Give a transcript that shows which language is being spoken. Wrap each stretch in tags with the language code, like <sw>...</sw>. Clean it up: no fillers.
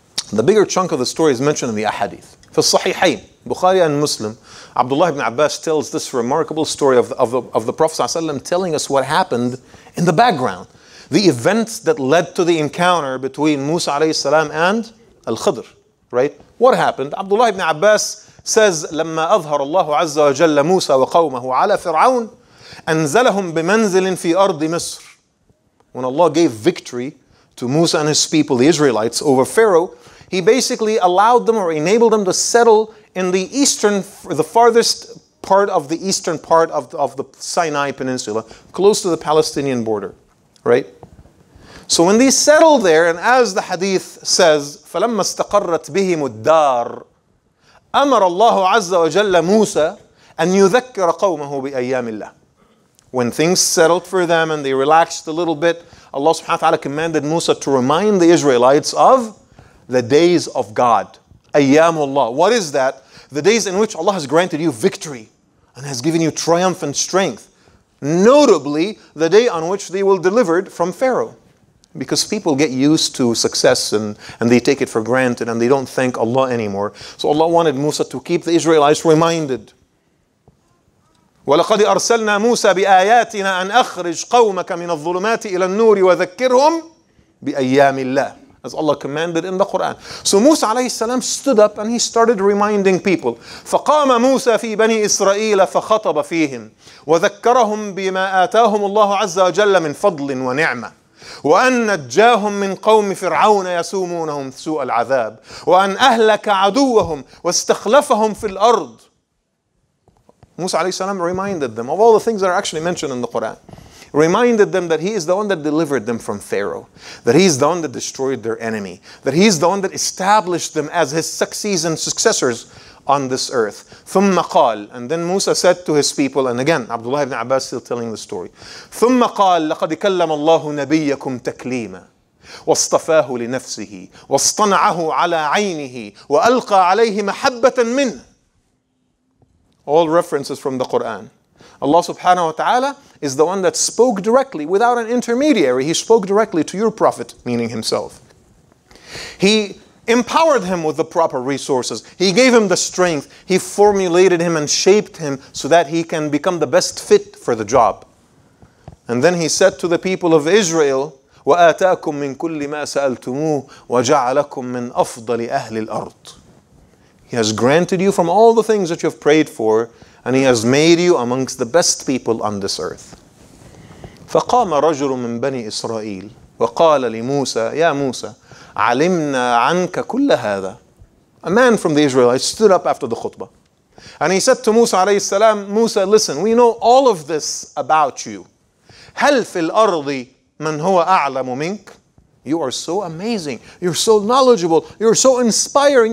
<en>The bigger chunk of the story is mentioned in the ahadith.</en> <ar>في الصحيحين,</ar> <en>Bukhari and Muslim, Abdullah ibn Abbas tells this remarkable story of the Prophet ﷺ telling us what happened in the background. The events that led to the encounter between Musa alayhi salam and Al-Khidr. Right? What happened? Abdullah ibn Abbas says,</en> <ar>لما أظهر الله عز وجل موسى وقومه على فرعون أنزلهم بمنزل في أرض مصر.</ar> <en>When Allah gave victory to Musa and his people, the Israelites, over Pharaoh, He basically allowed them or enabled them to settle in the farthest part of the eastern part of the Sinai Peninsula, close to the Palestinian border, right? So when they settled there, and as the hadith says,</en> <ar>فَلَمَّا اسْتَقَرَّتْ بِهِمُ الدَّارِ أَمَرَ اللَّهُ عَزَّ وَجَلَّ مُوسَى أَنْ يُذَكِّرَ قَوْمَهُ بِأَيَّامِ اللَّهِ.</ar> <en>When things settled for them and they relaxed a little bit, Allah subhanahu wa ta'ala commanded Musa to remind the Israelites of the days of God. Ayyamullah. What is that? The days in which Allah has granted you victory and has given you triumph and strength. Notably, the day on which they were delivered from Pharaoh. Because people get used to success and they take it for granted and they don't thank Allah anymore. So Allah wanted Musa to keep the Israelites reminded.</en> <ar>وَلَقَدْ أَرْسَلْنَا مُوسَى بِآيَاتِنَا أَنْ أَخْرِجْ قَوْمَكَ مِنَ الظُّلُمَاتِ إِلَى النُّورِ وَذَكِّرْهُمْ بِأَيَّامِ اللَّهِ,</ar> <en>as Allah commanded in the Quran. So Musa alayhi salam stood up and he started reminding people.</en> <ar>فَقَامَ مُوسَى فِي بَنِي إِسْرَائِيلَ فَخَطَبَ فِيهِمْ وَذَكَّرَهُمْ بِمَا آتَاهُمُ اللَّهُ عَزَّ وَجَلَّ مِنْ فَضْلٍ وَنِعْمَةٍ وأن نجاهم من قوم فرعون يسومونهم سوء العذاب وأن أهلك عدوهم واستخلفهم في الأرض.</ar> <en>Musa alayhi salam reminded them of all the things that are actually mentioned in the Quran. Reminded them that he is the one that delivered them from Pharaoh, that he is the one that destroyed their enemy, that he is the one that established them as his successors on this earth.</en> <ar>ثم قال,</ar> <en>and then Musa said to his people, and again Abdullah ibn Abbas still telling the story,</en> <ar>ثم قال لقد كلم الله نبيكم تكليما واصطفاه لنفسه واصطنعه على عينه وألقى عليه محبة منه.</ar> <en>All references from the Quran. Allah subhanahu wa ta'ala is the one that spoke directly without an intermediary. He spoke directly to your prophet, meaning himself. He empowered him with the proper resources. He gave him the strength. He formulated him and shaped him so that he can become the best fit for the job. And then he said to the people of Israel,</en> <ar>وَآتَاكُم مِّن كُلِّ مَا سَأَلْتُمُوهُ وَجَعَلَكُم مِّن أَفْضَلِ أَهْلِ الْأَرْضِ.</ar> <en>He has granted you from all the things that you have prayed for, and he has made you amongst the best people on this earth.</en> <ar>فقام رجل من بني إسرائيل وقال لموسى يا موسى علمنا عنك كل هذا.</ar> <en>A man from the Israelites stood up after the khutbah. And he said to Musa alayhi salam, Musa, listen, we know all of this about you.</en> <ar>هل في الأرض من هو أعلم منك?</ar> <en>You are so amazing. You're so knowledgeable. You're so inspiring.</en>